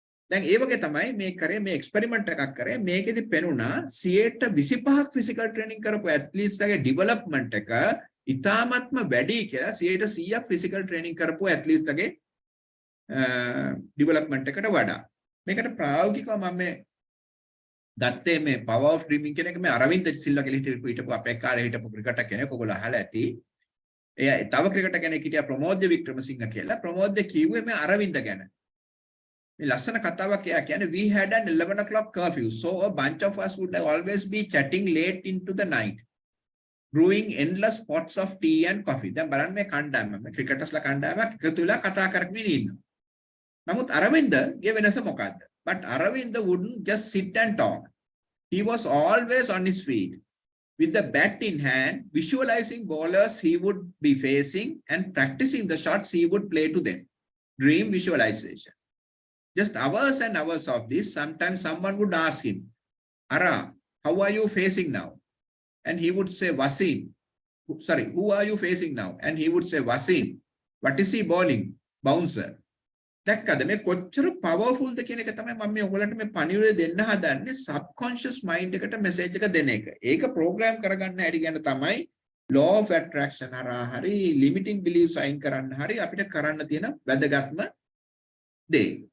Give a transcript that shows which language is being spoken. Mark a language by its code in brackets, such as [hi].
[si] දැන් ඒ වගේ තමයි මේ කරේ මේ එක්ස්පෙරිමන්ට් එකක් කරේ මේකෙදි පෙනුණා 125ක් ෆිසිකල් ට්‍රේනින් කරපු ඇත්ලීට්ස්ලාගේ ඩෙවලොප්මන්ට් එක ඉතාමත්ම වැඩි කියලා 100ක් ෆිසිකල් ට්‍රේනින් කරපු ඇත්ලීට්ස්ලාගේ ඩෙවලොප්මන්ට් එකට වඩා. මේකට ප්‍රායෝගිකව මම මේ ගත්තේ මේ power of dreaming කියන එක මේ අරවින්ද සිල්වා කියලා හිටපු අපේ කාලේ හිටපු ක්‍රිකටර් කෙනෙක් ඔයගොල්ලෝ අහලා ඇති. එයා තව ක්‍රිකටර් කෙනෙක් හිටියා ප්‍රමෝද්‍ය වික්‍රමසිංහ කියලා. ප්‍රමෝද්‍ය කිව්වේ මේ අරවින්ද ගැන. මේ ලස්සන කතාවක් එයා කියන්නේ [en] we had an 11 o'clock curfew so a bunch of us would always be chatting late into the night brewing endless pots of tea and coffee. [si] දැන් බලන්න මේ කණ්ඩායම මේ ක්‍රිකටර්ස්ලා කණ්ඩායමක් එකතු වෙලා කතා කරගෙන ඉන්නවා. නමුත් අරවින්දගේ වෙනස මොකද්ද? [en] But Aravind wouldn't just sit and talk. He was always on his feet. With the bat in hand, visualizing bowlers he would be facing and practicing the shots he would play to them. Dream visualization. Just hours and hours of this. Sometimes someone would ask him, Ara, how are you facing now? And he would say, Wasim. Sorry, who are you facing now? And he would say, Wasim. What is he bowling? Bouncer. [si] දැක්කද මේ කොච්චර පවර්ෆුල්ද කියන එක තමයි මම මේ ඔයගලන්ට මේ පණිවිඩය දෙන්න හදන්නේ සබ්කොන්ෂස් මයින්ඩ් එකට මෙසේජ් එක දෙන එක. ඒක ප්‍රෝග්‍රෑම් කරගන්න හැටි ගැන තමයි law of attraction හරහා හරි limiting beliefs අයින් කරන්න හරි අපිට කරන්න තියෙන වැදගත්ම දේ.